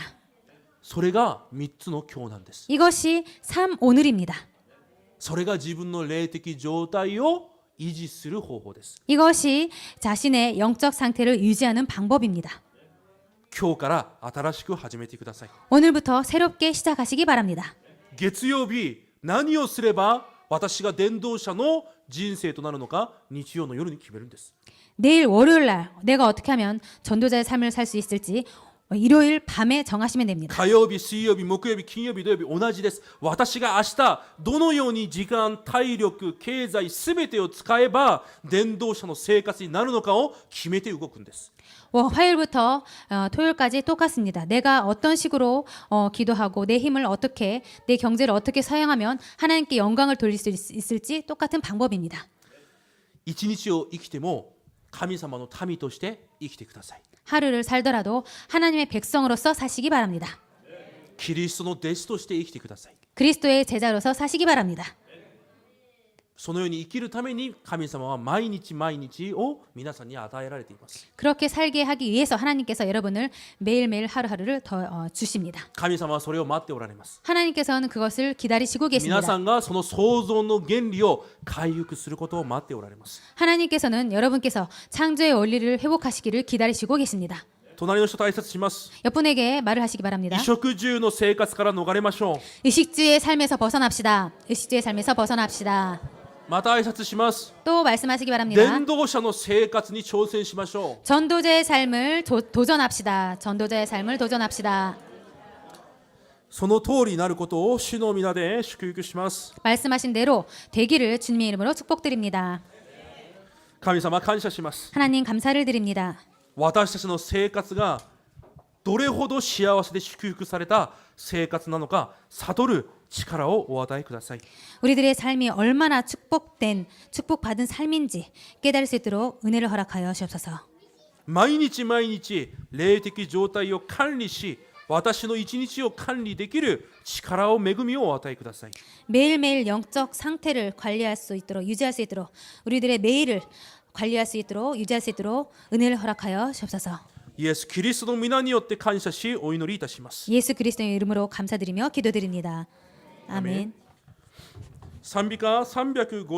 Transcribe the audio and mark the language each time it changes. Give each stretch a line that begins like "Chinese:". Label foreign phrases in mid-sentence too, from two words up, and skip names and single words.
Japanese: それが3つの今日なんです。
Korean: 이것이 3오늘입니다.
Japanese: それが自分の霊的状態を維持する方法です。
Korean: 이것이 자신의 영적 상태를 유지하는 방법입니다.
Japanese: 今日から新しく始めてください。
Korean: 오늘부터 새롭게 시작하시기 바랍니다.
Japanese: 月曜日何をすれば私が伝道者の人生となるのか日曜の夜に決めるんです。
Korean: 내일 월요일 날 내가 어떻게 하면 전도자의 삶을 살 수 있을지 일요일 밤에 정하시면 됩니다.
Japanese: 火曜日、水曜日、木曜日、金曜日、土曜日同じです。私が明日どのように時間、体力、経済すべてを使えば伝道者の生活になるのかを決めて動くんです。
Korean: 화요일부터 토요일까지 똑같습니다. 내가 어떤 식으로 기도하고 내 힘을 어떻게, 내 경제를 어떻게 사용하면 하나님께 영광을 돌릴 수 있을지 똑같은 방법입니다.
Japanese: 一日を生きても神様の民として生きてください。
Korean: 하루를 살더라도 하나님의 백성으로서 사시기 바랍니다.
Japanese: キリストの弟子として生きてください。
Korean: 그리스도의 제자로서 사시기 바랍니다.
Japanese: そのように生きるために神様は毎日毎日を皆さんに与えられています。
Korean: 그렇게 살게 하기 위해서 하나님께서 여러분을 매일매일 하루하루를 더 주십니다.
Japanese: 神様はそれを待っておられます。
Korean: 하나님께서는 그것을 기다리시고
Japanese: 皆
Korean: 계십니다.
Japanese: さんがその創造の原理を回復することを待っておられます。
Korean: 하나님께서는 여러분께서 창조의 원리를 회복하시기를 기다리시고 계십니다.
Japanese: 隣の人と挨拶します。
Korean: 옆분에게 말을 하시기 바랍니다.
Japanese: 衣食住の生活から逃れましょう。
Korean: 의식주의 삶에서 벗어납시다. 의식주의 삶에서 벗어납시다.
Japanese: また挨拶します。
Korean: 또 말씀하시기 바랍니다.
Japanese: 伝道者の生活に挑戦しましょう。
Korean: 전도자의 삶을 도전합시다. 전도자의 삶을 도전합시다.
Japanese: その通りになることを主の皆で祝福します。
Korean: 말씀하신 대로 되기를 주님의 이름으로 축복드립니다.
Japanese: 神様感謝します。
Korean: 하나님 감사를 드립니다.
Japanese: 私たちの生活がどれほど幸せで祝福された生活なのか悟る力をお与えください。
Korean: 우리들의 삶이 얼마나 축복받은 삶인지 깨달을 수 있도록 은혜를 허락하여 주옵소서.
Japanese: 毎日毎日霊的状態を管理し私の一日を管理できる力を恵みをお与えください。
Korean: 매일매일 영적 상태를 관리할 수 있도록 유지할 수 있도록 우리들의 매일을 관리할 수 있도록 유지할 수 있도록 은혜를 허락하여 주옵소서.
Japanese: イエス・キリストの皆によって感謝しお祈りいたします。
Korean: 예수 그리스도의 이름으로 감사드리며 기도드립니다. 아멘.
Japanese: 賛美歌350